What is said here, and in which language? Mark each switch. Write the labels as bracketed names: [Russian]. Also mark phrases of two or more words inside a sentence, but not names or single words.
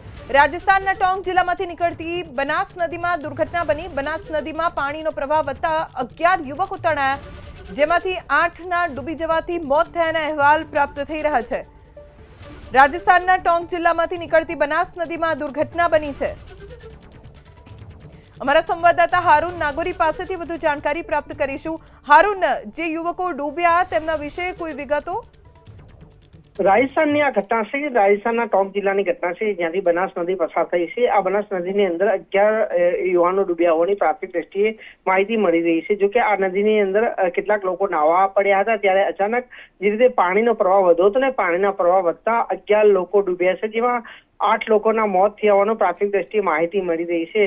[Gujarati] રાજસ્થાનના ટોંક જિલ્લામાંથી નીકળતી બનાસ નદીમાં દુર્ઘટના બની। બનાસ નદીમાં પાણીનો પ્રવાહ વધતા 11 યુવકો તણાયા, જેમાંથી 8ના ડૂબી જવાથી મોત થયાના અહેવાલ પ્રાપ્ત થઈ રહ્યા છે। રાજસ્થાનના ટોંક જિલ્લામાંથી નીકળતી બનાસ નદીમાં દુર્ઘટના બની છે। હમારા સંવાદદાતા હારૂન નાગોરી પાસેથી વધુ જાણકારી પ્રાપ્ત કરીશું। હારૂન, જે યુવકો ડૂબ્યા તેમના વિષે કોઈ વિગતો? રાજસ્થાનની આ ઘટના છે। રાજસ્થાનના ટોંક જિલ્લાની ઘટના છે, જ્યાંથી બનાસ નદી પસાર થઈ છે। આ બનાસ નદીની અંદર 11 યુવાનો ડૂબ્યા હોવાની પ્રાથમિક દ્રષ્ટિએ માહિતી મળી રહી છે। જોકે આ નદીની અંદર કેટલાક લોકો નાહવા પડ્યા હતા, ત્યારે અચાનક જે રીતે પાણીનો પ્રવાહ વધ્યો હતો ને પાણીના પ્રવાહ વધતા 11 લોકો ડૂબ્યા છે, જેમાં 8 લોકોના મોત થયા હોવાનો પ્રાથમિક દ્રષ્ટિએ માહિતી મળી રહી છે।